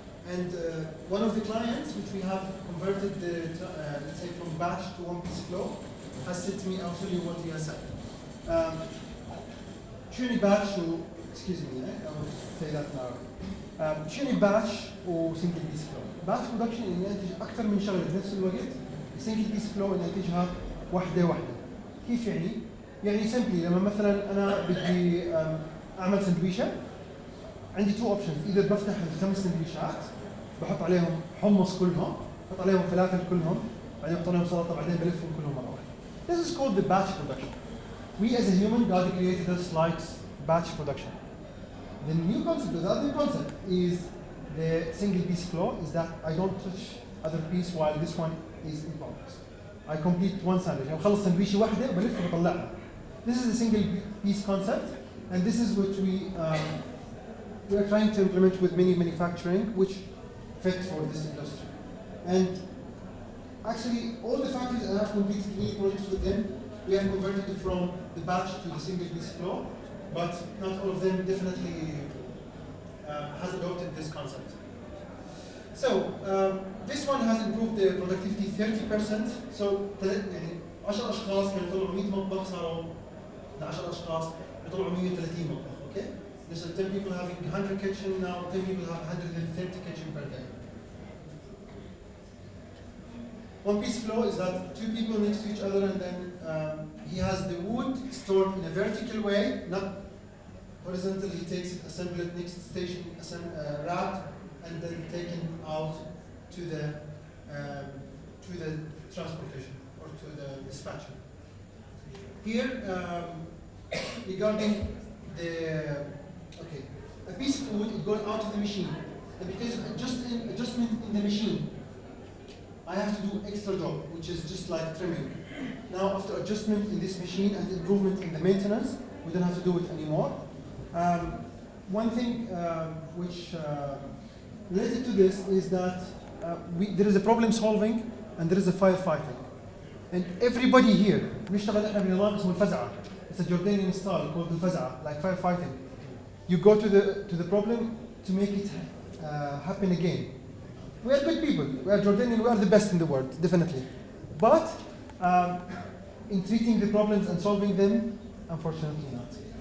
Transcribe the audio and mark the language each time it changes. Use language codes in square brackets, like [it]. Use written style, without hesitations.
[en] And one of the clients, which we have converted let's say from batch to one piece flow, has said to me, I'll tell you what he has said. [ar] شنو [en] batch excuse me, I will say that now. [ar] شنو batch و single piece flow. batch production إنه ينتج أكثر من شغلة بنفس الوقت. single piece flow إنه ينتجها واحدة. كيف يعني؟ يعني simply لما مثلا أنا بدي أعمل سندويشة عندي [en] two options. [ar] either بفتح الخمس سندويشات بحط عليهم حمص كلهم، بحط عليهم فلافل كلهم، بعدين بحط عليهم سلطة، بعدين بلفهم كلهم مرة واحدة. [en] This is called the batch production. We as a human, God created us like batch production. The new concept, the other concept is the single piece flow, is that I don't touch other piece while this one is in progress. I complete one sandwich. [ar] I بخلص سندويشة واحدة بلف وبطلعها. [en] This is the single piece concept, and this is what we are trying to implement with many manufacturing, which fit for this industry. And actually, all the factories that have completed many projects with them, we have converted it from the batch to the single piece flow, but not all of them definitely has adopted this concept. So this one has improved the productivity 30%. [ar] So يعني 10 أشخاص كانوا يطلعوا 100 مطبخ صاروا 10 أشخاص يطلعوا 130 مطبخ. [en] Okay? There's 10 people having 100 kitchen now, 10 people have 130 kitchen per day. One piece flow is that two people next to each other, and then he has the wood stored in a vertical way, not horizontal. He takes it, assemble it next station, wrapped, and then taken out to the transportation or to the dispatcher. Here, regarding a piece of wood, it goes out of the machine, and because of adjustment in the machine, I have to do extra job, which is just like trimming. Now, after adjustment in this machine and improvement in the maintenance, we don't have to do it anymore. One thing which related to this is that there is a problem solving and there is a firefighting. And everybody here, [ar] بنشتغل احنا بنظام اسمه الفزعة. [en] It's a Jordanian style called الفزعة, like firefighting. You go to the problem to make it happen again. We are good people. We are Jordanian. We are the best in the world, definitely. But in treating the problems and solving them, unfortunately not.